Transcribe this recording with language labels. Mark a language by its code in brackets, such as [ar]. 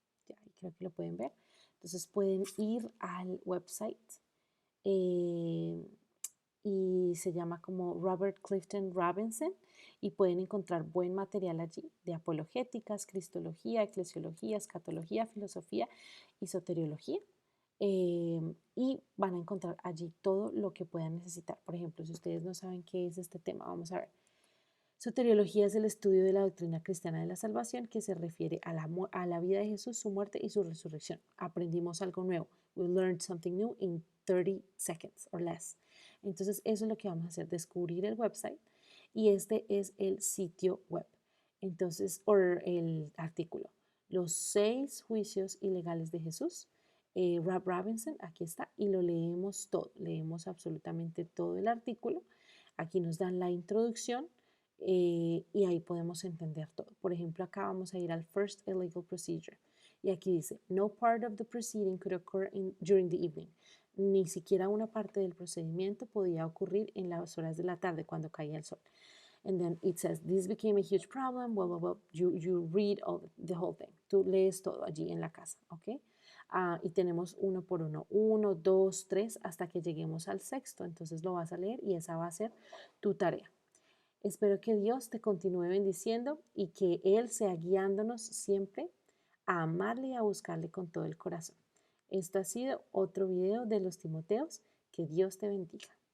[es] Ya, creo que lo pueden ver. Entonces pueden ir al website, y se llama como Robert Clifton Robinson, y pueden encontrar buen material allí de apologéticas, cristología, eclesiología, escatología, filosofía y soteriología. Y van a encontrar allí todo lo que puedan necesitar. Por ejemplo, si ustedes no saben qué es este tema, vamos a ver. Soteriología es el estudio de la doctrina cristiana de la salvación, que se refiere a la vida de Jesús, su muerte y su resurrección. Aprendimos algo nuevo. [en] We learned something new in 30 seconds or less. [es] Entonces, eso es lo que vamos a hacer, descubrir el website, y este es el sitio web. Entonces, o el artículo. Los 6 juicios ilegales de Jesús. Rob Robinson, aquí está, y lo leemos todo. Leemos absolutamente todo el artículo. Aquí nos dan la introducción. Y ahí podemos entender todo. Por ejemplo, acá vamos a ir al [en] first illegal procedure, [es] y aquí dice, [en] no part of the proceeding could occur during the evening. [es] Ni siquiera una parte del procedimiento podía ocurrir en las horas de la tarde, cuando caía el sol. [en] And then it says, this became a huge problem, blah, blah, blah. You read the whole thing. [es] Tú lees todo allí en la casa, ¿ok? Y tenemos uno por uno, 1, 2, 3, hasta que lleguemos al sexto. Entonces lo vas a leer y esa va a ser tu tarea. Espero que Dios te continúe bendiciendo y que Él sea guiándonos siempre a amarle y a buscarle con todo el corazón. Esto ha sido otro video de los Timoteos. Que Dios te bendiga.